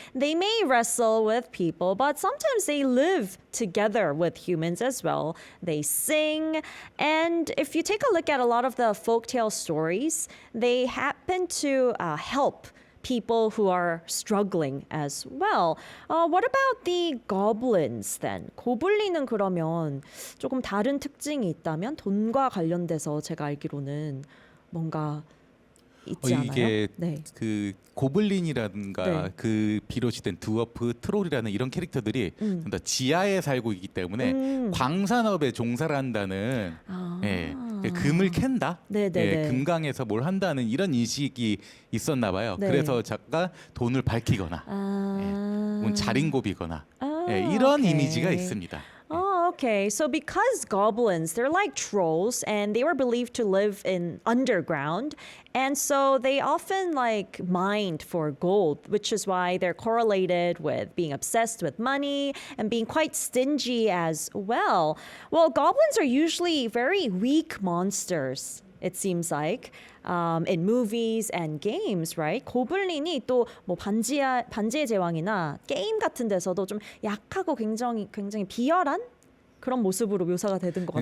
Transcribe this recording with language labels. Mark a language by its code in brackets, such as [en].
[en] They may wrestle with people, but sometimes they live together with humans as well. They sing, and if you take a look at a lot of the folktale stories, they happen to help people who are struggling as well. What about the goblins then? [ko] 고블린은 그러면 조금 다른 특징이 있다면 돈과 관련돼서 제가 알기로는 뭔가 있지 않아요? 이게 네. 그 고블린이라든가 네. 그 비롯이 된 드워프, 트롤이라는 이런 캐릭터들이 좀 더 지하에 살고 있기 때문에 광산업에 종사를 한다는 예, 금을 캔다, 네네네. 예, 금강에서 뭘 한다는 이런 인식이 있었나 봐요. 네. 그래서 작가 돈을 밝히거나 혹은 자린고비거나 예, 아, 이런 [en] 오케이. [ko] 이미지가 있습니다. [en] Oh, okay. So because goblins, they're like trolls and they were believed to live in underground. And so they often like mined for gold, which is why they're correlated with being obsessed with money and being quite stingy as well. Well, goblins are usually very weak monsters. It seems like in movies and games, right? [ko] 고블린이 또 뭐 반지의 제왕이나 게임 같은 데서도 좀 약하고 굉장히 비열한 그런 모습으로 묘사가 되는 것